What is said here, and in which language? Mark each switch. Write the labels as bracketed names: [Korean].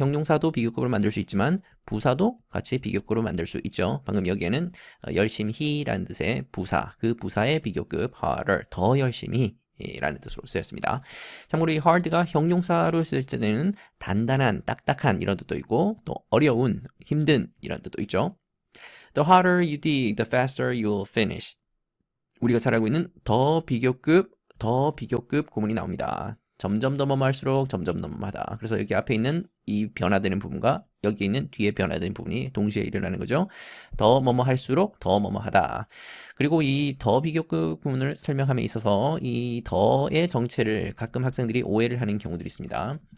[Korean] 형용사도 비교급으로 만들 수 있지만 부사도 같이 비교급으로 만들 수 있죠. 방금 여기에는 열심히 라는 뜻의 부사, 그 부사의 비교급 harder, 더 열심히 라는 뜻으로 쓰였습니다. 참고로 이 hard가 형용사로 쓸 때는 단단한, 딱딱한 이런 뜻도 있고 또 어려운, 힘든 이런 뜻도 있죠. [English] The harder you dig, the faster you'll finish. [Korean] 우리가 잘 알고 있는 더 비교급 구문이 나옵니다. 점점 더 뭐뭐할수록 점점 더 뭐뭐하다. 그래서 여기 앞에 있는 이 변화되는 부분과 여기 있는 뒤에 변화되는 부분이 동시에 일어나는 거죠. 더 뭐뭐할수록 더 뭐뭐하다. 그리고 이 더 비교급 구문을 설명함에 있어서 이 더의 정체를 가끔 학생들이 오해를 하는 경우들이 있습니다.